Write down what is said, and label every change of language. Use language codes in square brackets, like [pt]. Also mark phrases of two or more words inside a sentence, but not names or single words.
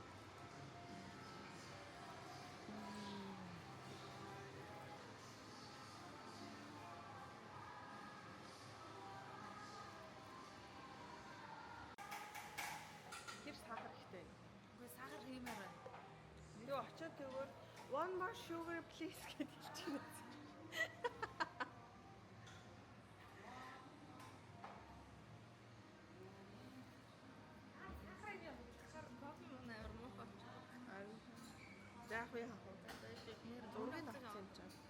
[mn] Тэр сахар ихтэй. Үгүй сахар хиймээр байна. Тэгээ очиод тэгвэр [en] one more sugar please [mn] гэдэг чинь. Яах вэ хаа? Зургийг авсан ч.